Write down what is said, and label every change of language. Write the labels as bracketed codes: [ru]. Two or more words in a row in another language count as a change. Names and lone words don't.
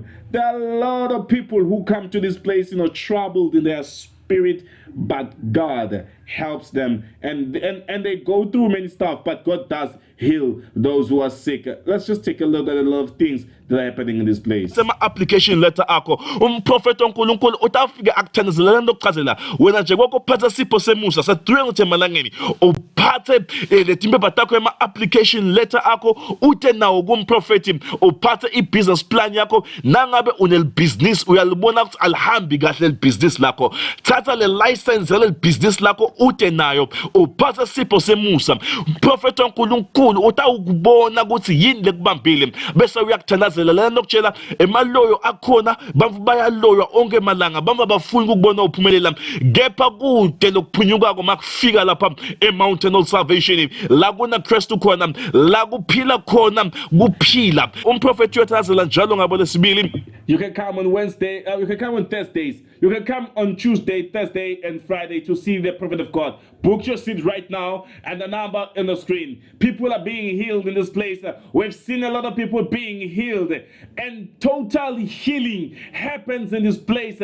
[en] There are a lot of people who come to this place, troubled in their spirit, but God helps them, and they go through many stuff, but God does heal those who are sick. Let's just take a look at a lot of things that are happening in this place. [ss] Sema [en] application letter [ss] akho umprofeti oNkulunkulu utafika akuthandazela ndokuchazela wena nje kokuphatha sipho semusa sa3 emalangeni uphathe letimpepha takho ema [en] application letter [ss] akho ute nawo kumprofeti uphathe [en] ibusiness plan [ss] yakho nangabe unel business uyalibona ukuthi alihambi kahle le business lakho thatha le license le business lakho ute nayo uphathe sipho semusa umprofeti oNkulunkulu utawukubona ukuthi yini lekubambile bese uyakuthandazela lana nokutshela emaloyo akhona bamvu bayaloywa onke malanga bamva bafuna ukubona uphumelela kepha kude lokuphunyuka makufika lapha eMountain of Salvation la kuna Christ khona la kuphila khona kuphila umprofeti uyathazela njalo ngabo lesibili. [en] You can come on Wednesday, you can come on Thursdays, you can come on Tuesday, Thursday, and Friday to see the Prophet of God. Book your seat right now and the number on the screen. People are being healed in this place. We've seen a lot of people being healed, and total healing happens in this place.